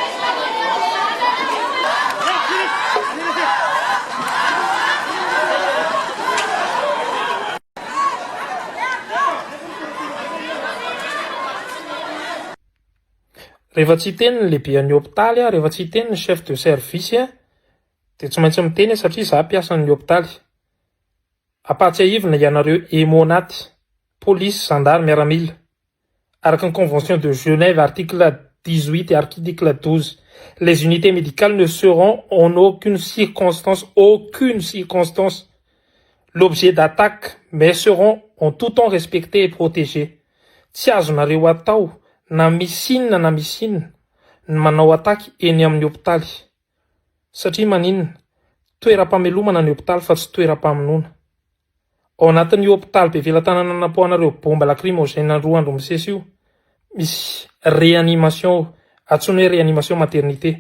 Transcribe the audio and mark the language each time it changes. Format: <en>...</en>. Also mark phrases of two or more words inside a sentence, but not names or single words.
<mg>Rehefa tsy teny ny lehibe an'ny hôpitaly a, rehefa tsy teny ny</mg> <fr>chef de service</fr> <mg>a, dia tsy maintsy miteny satria za mpiasa ny hôpitaly. Apatsiahivina ianareo émonaty, police, gendarme, miaramila.</mg> <fr>Araka ny convention de Genève, article 18 et article 12, les unités médicales ne seront en aucune circonstance, l'objet d'attaque, mais seront en tout temps respectés et protégés.</fr> <mg>Tsy azonareo atao na misinina ny manao ataky eny amin'ny hôpitaly. Satria maninona? Toeram-pamelomana ny hôpitaly fa tsy toeram-pamonoana. Ao anatin'ny hôpitaly be velan-tanana napohanareo bomba lacrymogène 2 andro misesy io, misy réanimation, antsoina hoe</mg> <fr>réanimation maternité.</fr>